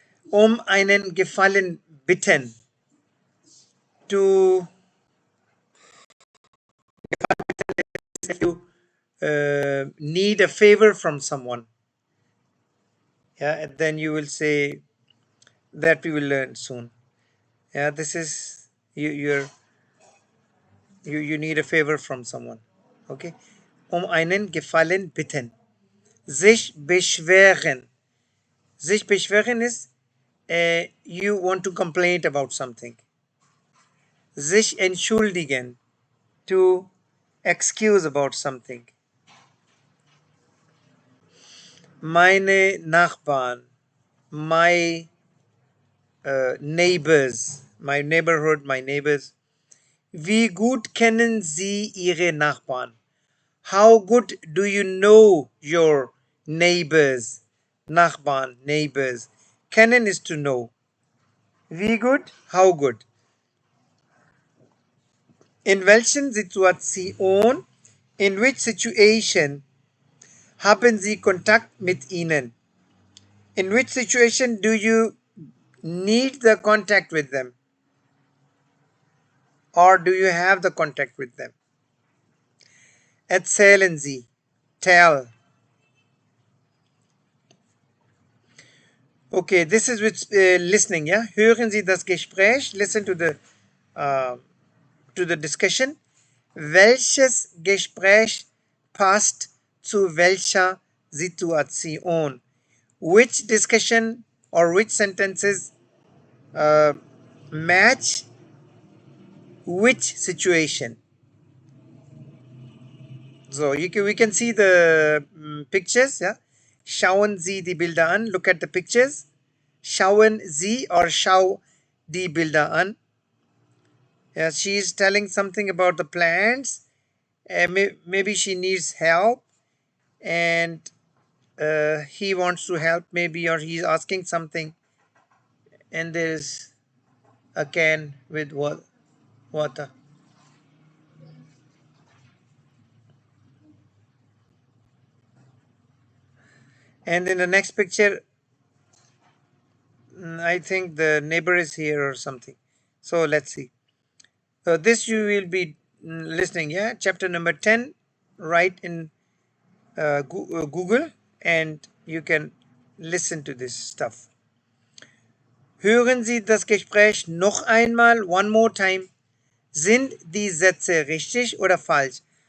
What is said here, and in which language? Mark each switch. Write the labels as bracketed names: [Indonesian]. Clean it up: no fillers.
[German] Um einen Gefallen bitten. [English] To if you need a favor from someone. Yeah, and then you will say that we will learn soon. Yeah, this is you need a favor from someone. Okay. [German] Um einen Gefallen bitten. Sich beschweren. Sich beschweren [English] is you want to complain about something. [German] Sich entschuldigen, [English] to excuse about something. [German] Meine Nachbarn, [English] my neighbors, my neighborhood, my neighbors. [German] Wie gut kennen Sie Ihre Nachbarn? [English] How good do you know your neighbors? Nachbarn, neighbors. Kennen is to know. [German] Wie gut? [English] How good? [German] In welchen Situation, [English] in which situation [German] haben Sie Kontakt mit ihnen? [English] In which situation do you need the contact with them? Or do you have the contact with them? [German] Erzählen Sie. [English] Tell. Okay, this is with listening, yeah? [German] Hören Sie das Gespräch. [English] Listen to the discussion. [German] Welches Gespräch passt zu welcher Situation? [English] Which discussion or which sentences match which situation? So we can see the pictures. [German] Yeah, schauen Sie die Bilder an. [English] Look at the pictures. [German] Schauen Sie or schau die Bilder an. [English] Yeah, she is telling something about the plants. Maybe she needs help, and he wants to help. Maybe, or he's asking something, and there's a can with water. And in the next picture, I think the neighbor is here or something. So let's see. So this you will be listening, yeah? Chapter number 10, right in Google, and you can listen to this stuff. [German] Hören Sie das Gespräch noch einmal, [English] one more time. [German] Sind die Sätze richtig oder falsch?